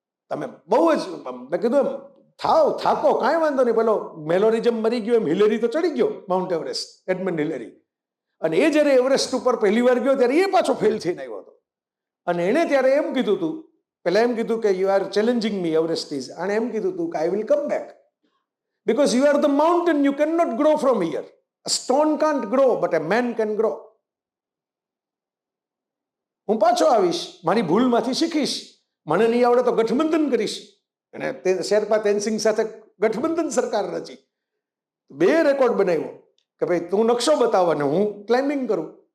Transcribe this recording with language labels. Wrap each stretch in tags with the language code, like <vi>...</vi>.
<gu>તમે બહુ જ, મેં કીધું એમ થાકો, કાંઈ વાંધો નહીં. પેલો મેલોરિઝમ મરી ગયો એમ હિલેરી તો ચડી ગયો, માઉન્ટ એવરેસ્ટ, એડમંડ હિલેરી. અને એ જ્યારે એવરેસ્ટ ઉપર પહેલી વાર ગયો ત્યારે એ પાછો ફેલ થઈને આવ્યો હતો. અને એણે ત્યારે એમ કીધું હતું, પહેલા એમ કીધું કે</gu> <en>You are challenging me Everest is.</en> <gu>અને એમ કીધું હતું કે</gu> <en>I will come back, because you are the mountain, you cannot grow from here. A stone can't grow, but a man can grow.</en> <gu>હું પાછો આવીશ, મારી ભૂલમાંથી શીખીશ, મને નહીં આવડે તો ગઠબંધન કરીશ. અને શેરપા તેનસિંગ સાથે ગઠબંધન સરકાર રચી, 2 રેકોર્ડ બનાવ્યો કે ભાઈ તું નકશો બતાવ અને હું ક્લાઇમ્બિંગ કરું.</gu>